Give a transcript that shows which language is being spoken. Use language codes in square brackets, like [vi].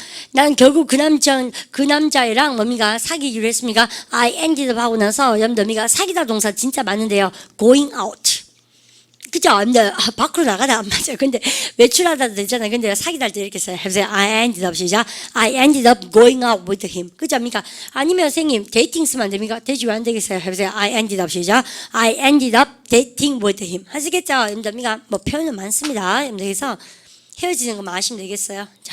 [ko] 난 결국 그 남자애랑 사귀기로 했습니까? [en] I ended up [ko] 하고 나서 여러분들 사귀다 동사 진짜 많은데요. [en] going out. [ko] 그죠? 근데 밖으로 나가다 안 맞아요. 근데 외출하다도 되잖아요. 근데 사귀다 할 때 이렇게 써요. 해보세요. [en] I ended up 시작. I ended up going out with him. [ko] 그죠? 아니면 선생님 데이팅 쓰면 안 됩니까? 되지 왜 안 되겠어요? 해보세요. [en] I ended up 시작. I ended up dating with him. [ko] 하시겠죠? 여러분들 뭐 표현은 많습니다. 여러분들 그래서 헤어지는 것만 아시면 되겠어요.